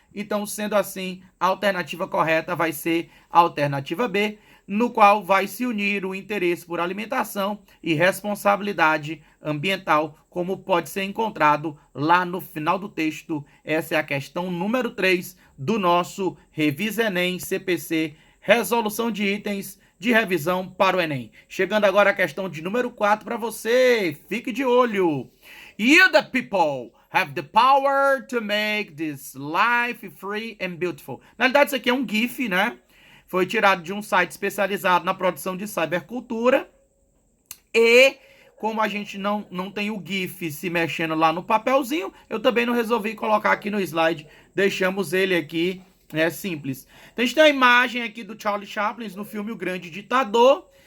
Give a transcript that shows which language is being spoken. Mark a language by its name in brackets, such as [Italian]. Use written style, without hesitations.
[Portuguese] Então, sendo assim, a alternativa correta vai ser a alternativa B, no qual vai se unir o interesse por alimentação e responsabilidade ambiental, como pode ser encontrado lá no final do texto. Essa é a questão número 3 do nosso Revisa Enem CPC, resolução de itens de revisão para o Enem. Chegando agora a questão de número 4 para você, fique de olho. [English] You the people have the power to make this life free and beautiful. [Portuguese] Na realidade, isso aqui é um GIF, né? Foi tirado de um site especializado na produção de cybercultura. E como a gente não tem o GIF se mexendo lá no papelzinho, eu também não resolvi colocar aqui no slide. Deixamos ele aqui, simples. Então a gente tem a imagem aqui do Charlie Chaplin no filme O Grande Ditador.